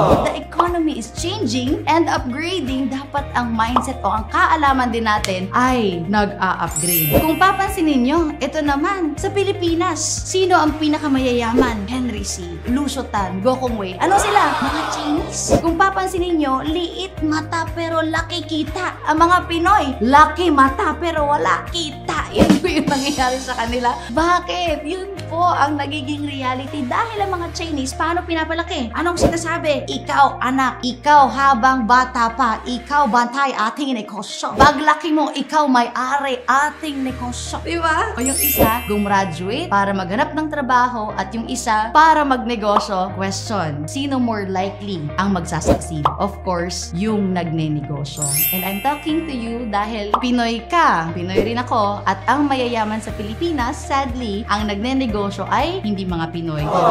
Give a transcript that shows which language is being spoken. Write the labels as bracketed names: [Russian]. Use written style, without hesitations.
[English] The economy is changing and upgrading. [Filipino] Dapat ang mindset o ang kaalaman din natin ay nag-a-upgrade. Kung papansinin nyo, ito naman, sa Pilipinas, sino ang pinakamayayaman? Henry C., Lucio Tan, Gokong Wei. Ano sila? Mga Chinese. Kung papansinin nyo, liit mata pero laki kita. Ang mga Pinoy, laki mata pero wala kita. Yan po yung nangyayari sa kanila. Bakit? Yun po ang nagiging reality dahil ang mga Chinese, paano pinapalaki? Anong sinasabi? Ikaw, anak, ikaw habang bata pa, ikaw bantay ating negosyo. Paglaki mo, ikaw may-ari ating negosyo. Diba? O yung isa, gumraduate para maghanap ng trabaho at yung isa, para magnegosyo. Question, sino more likely ang magsasucceed? Of course, yung nagne-negosyo. [English] And I'm talking to you [Filipino] dahil Pinoy ka. Pinoy rin ako. At ang mayayaman sa Pilipinas, sadly, ang nagne-negosyo ay hindi mga Pinoy.